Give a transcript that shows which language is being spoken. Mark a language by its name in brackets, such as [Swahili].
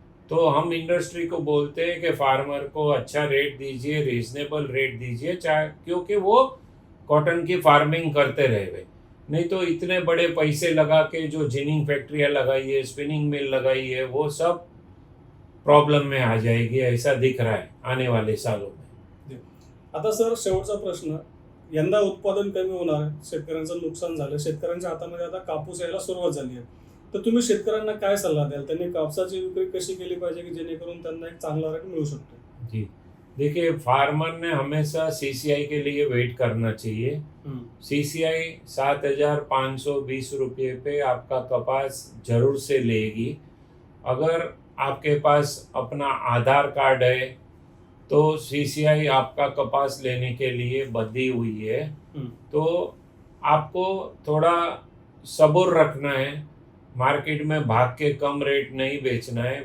[Hindi] तो हम इंडस्ट्री को बोलते हैं कि फार्मर को अच्छा रेट दीजिए, रीजनेबल रेट दीजिए, चाहे क्योंकि वो कॉटन की फार्मिंग करते रहे। नहीं तो इतने बड़े पैसे लगा के जो जिनिंग फैक्ट्रियाँ लगाई है, स्पिनिंग मिल लगाई है, वो सब प्रॉब्लम में आ जाएगी, ऐसा दिख रहा है आने वाले सालों में। [Marathi] आता सर शेवटचा प्रश्न, यंदा उत्पादन कमी होणार आहे, शेतकऱ्यांचं नुकसान झालं, शेतकऱ्यांच्या हातामध्ये आता कापूस यायला सुरुवात झाली आहे, तर तुम्ही शेतकऱ्यांना काय सल्ला द्याल? त्यांनी कापसाची विक्री कशी केली पाहिजे की जेणेकरून त्यांना एक चांगला रेट मिळू शकतो? [Hindi] जी देखिए, फार्मर ने हमेशा सीसीआई के लिए वेट करना चाहिए। सीसीआई 7,520 रुपये पे आपका कपास जरूर से लेगी। अगर आपके पास अपना आधार कार्ड है तो सीसीआई आपका कपास लेने के लिए बंधी हुई है, तो आपको थोड़ा सब्र रखना है, मार्केट में भाग के कम रेट नहीं बेचना है।